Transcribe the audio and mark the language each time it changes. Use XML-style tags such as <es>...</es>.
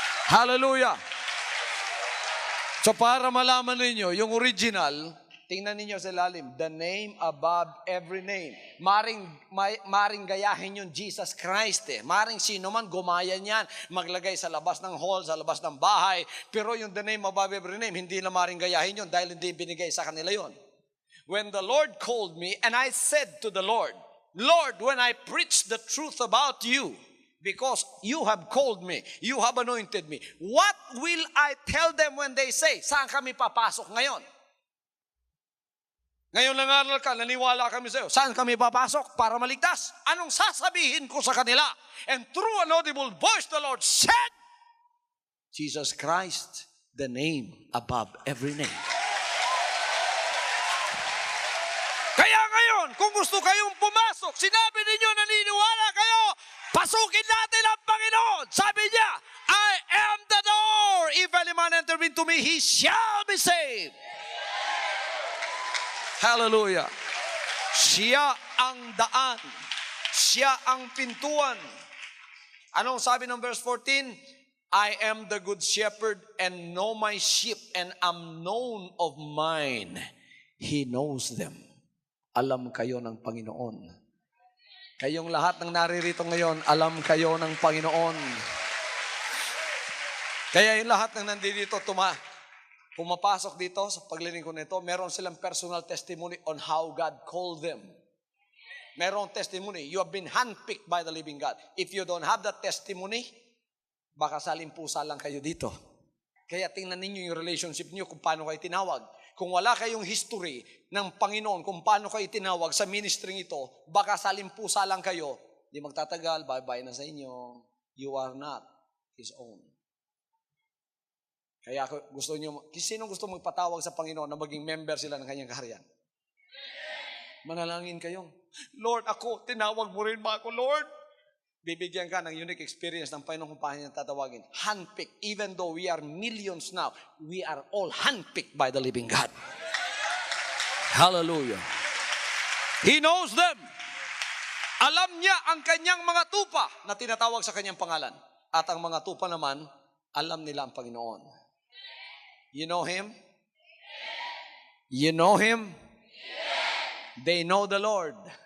<tl>Hallelujah! So para malaman ninyo, yung original, tingnan ninyo sa lalim,</tl> <en>the name above every name.</en> <tl>Maring gayahin yung Jesus Christ eh. Maring sino man gumaya niyan, maglagay sa labas ng hall, sa labas ng bahay. Pero yung</tl> <en>the name above every name,</en> <tl>hindi na maring gayahin yun dahil hindi binigay sa kanila yun.</tl> <en>When the Lord called me, and I said to the Lord, Lord, when I preach the truth about you, because you have called me, you have anointed me, what will I tell them when they say,</en> <tl>saan kami papasok ngayon? Ngayon nangaral ka, naniwala kami sa iyo, saan kami papasok para maligtas? Anong sasabihin ko sa kanila?</tl> <en>And through an audible voice, the Lord said, Jesus Christ, the name above every name.</en> <tl>Kaya ngayon, kung gusto kayong pumasok, sinabi ninyo, naniniwala kayo, pasukin natin ang Panginoon. Sabi niya,</tl> <en>I am the door. If any man enter into me, he shall be saved.</en> <tl>Hallelujah. Siya ang daan. Siya ang pintuan. Anong sabi ng verse 14?</tl> <en>I am the good shepherd and know my sheep and am known of mine. He knows them.</en> <tl>Alam kayo ng Panginoon. Kayong lahat ng naririto ngayon, alam kayo ng Panginoon. Kaya yung lahat ng nandito pumapasok dito sa paglilingkod nito, meron silang</tl> <en>personal testimony on how God called them.</en> <tl>Meron testimony.</tl> <en>You have been handpicked by the living God. If you don't have that testimony,</en> <tl>baka salimpusa lang kayo dito. Kaya tingnan ninyo yung relationship niyo kung paano kayo tinawag. Kung wala kayong history ng Panginoon kung paano kayo tinawag sa ministry ito, baka salimpusa lang kayo, di magtatagal, bye-bye na sa inyo.</tl> <en>You are not His own.</en> <tl>Kaya gusto niyo, sino gusto magpatawag sa Panginoon na maging member sila ng kanyang kaharian? Manalangin kayo. Lord, ako, tinawag mo rin ba ako, Lord? bibigyan ka ng unique experience ng Panginoon kung paano niya tatawagin. Handpicked.</tl> <en>Even though we are millions now, we are all handpicked by the living God. Hallelujah. He knows them.</en> <tl>Alam niya ang kanyang mga tupa na tinatawag sa kanyang pangalan. At ang mga tupa naman, alam nila ang Panginoon.</tl> <en>You know Him? You know Him? They know the Lord.</en>